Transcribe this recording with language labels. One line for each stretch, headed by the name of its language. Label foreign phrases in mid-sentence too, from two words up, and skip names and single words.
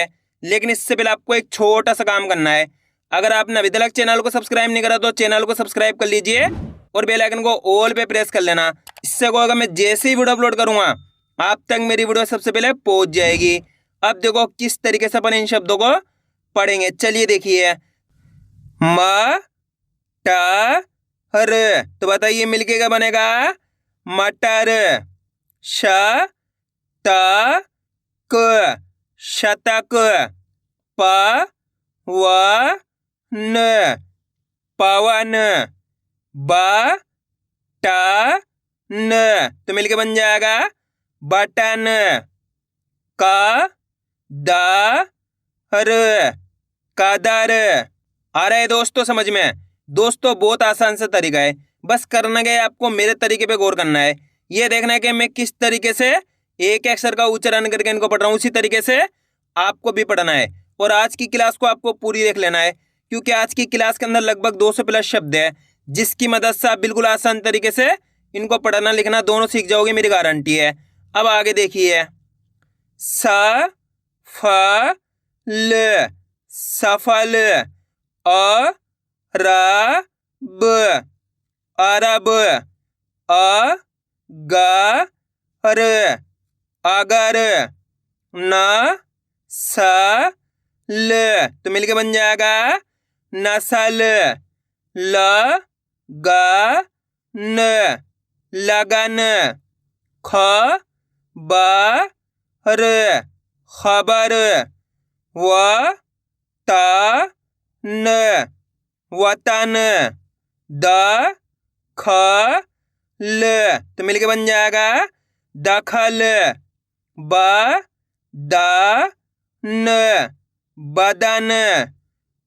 Hindi: लेकिन इससे पहले आपको एक छोटा सा काम करना है। अगर आपने अभी तक चैनल को सब्सक्राइब नहीं करा तो चैनल को सब्सक्राइब कर लीजिए और
English: bell icon
Hindi: को ऑल पे प्रेस कर लेना। इससे क्या होगा, मैं जैसे ही वीडियो अपलोड करूंगा आप तक मेरी वीडियो सबसे पहले पहुंच जाएगी। अब देखो किस तरीके से अपन इन शब्दों को पढ़ेंगे। चलिए देखिए, म ट र, तो बताइए मिलके क्या बनेगा? मटर। श त क, शतक। प व न, पवन। ब ट न, तो मिलके बन जाएगा बटन। क द र, कदर। आ रहा है दोस्तों समझ में? दोस्तों बहुत आसान सा तरीका है, बस करना क्या है, आपको मेरे तरीके पे गौर करना है। ये देखना है कि मैं किस तरीके से एक अक्षर का उच्चारण करके इनको पढ़ रहा हूँ, उसी तरीके से आपको भी पढ़ना है। और आज की क्लास को आपको पूरी देख लेना है, क्योंकि आज की क्लास के अंदर लगभग 200 प्लस शब्द है, जिसकी मदद से आप बिल्कुल आसान तरीके से इनको पढ़ना लिखना दोनों सीख जाओगे, मेरी गारंटी है। अब आगे देखिए, स फ ल, सफल। अ र ब, अरब। अ ग र, अगर। न स ल, तो मिलके बन जाएगा नसल। ल ग न, लगन। ख ब र, खबर। व त न, वतन। द ख ल, तो मिलके बन जाएगा दखल। ब द न, बदन।